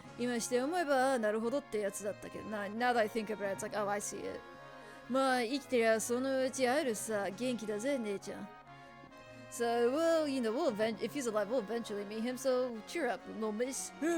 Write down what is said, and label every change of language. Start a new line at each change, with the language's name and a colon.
Japanese: 今して思えばなるほどってやつだったけどな。
English: Now that I think about it, it's like, oh, I see it.
Japanese: まあ生きてりゃそのうち会えるさ。元気だぜ姉ちゃん。
English: So, well, you know, if he's alive, we'll eventually meet him, so cheer up, little miss.